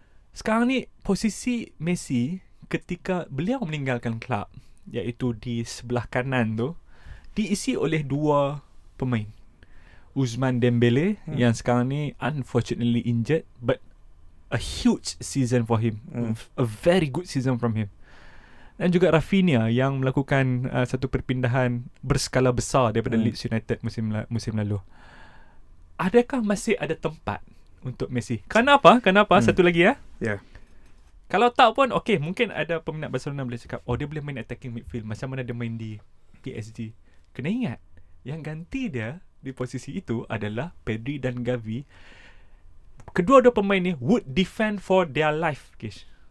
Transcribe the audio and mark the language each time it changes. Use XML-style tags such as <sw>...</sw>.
<ms>Sekarang ni posisi Messi ketika beliau meninggalkan kelab, iaitu di sebelah kanan tu, diisi oleh dua pemain.</ms> <en>Ousmane Dembele</en> <ms>yang sekarang ni</ms> <en>unfortunately injured, but a huge season for him, a very good season from him.</en> <ms>Dan juga Rafinha yang melakukan satu perpindahan berskala besar daripada Leeds United musim lalu. Adakah masih ada tempat untuk Messi? Kenapa? Satu lagi Kalau tak pun mungkin ada peminat Barcelona boleh cakap, dia boleh main attacking midfield macam mana dia main di PSG. Kena ingat, yang ganti dia di posisi itu adalah Pedri dan Gavi. Kedua-dua pemain ni</ms> <en>would defend for their life,</en> <ms>Kish.</ms>